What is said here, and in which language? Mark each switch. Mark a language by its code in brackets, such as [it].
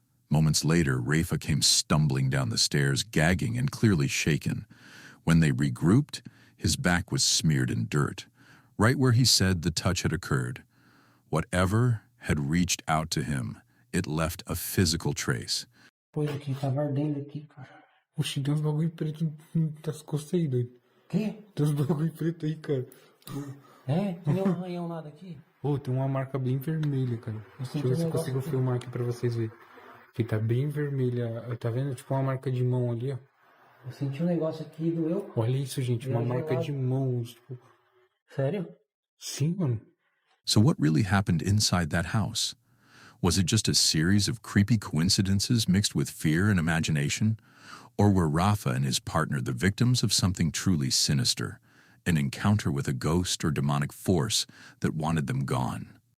[en] Moments later, Rafa came stumbling down the stairs, gagging and clearly shaken. When they regrouped, his back was smeared in dirt, right where he said the touch had occurred. Whatever had reached out to him, it left a physical trace. [pt] Coisa aqui, tava ardendo aqui, cara. Oxi, tem uns bagulho preto das costas aí, doido. Quê? Tem uns bagulho preto aí, cara. É? Não deu um arranhão nada aqui? Ô, tem uma marca bem vermelha, cara. Deixa eu ver se eu consigo filmar aqui pra vocês verem. Que tá bem vermelha. Tá vendo? Tipo uma marca de mão ali, ó. Eu senti um negócio aqui, doeu. Olha isso, gente. Uma marca de mão. Tipo... Sério? Sim, mano. [en] So what really happened inside that house? Was it just a series of creepy coincidences mixed with fear and imagination? Or were Rafa and his partner the victims of something truly sinister, an encounter with a ghost or demonic force that wanted them gone?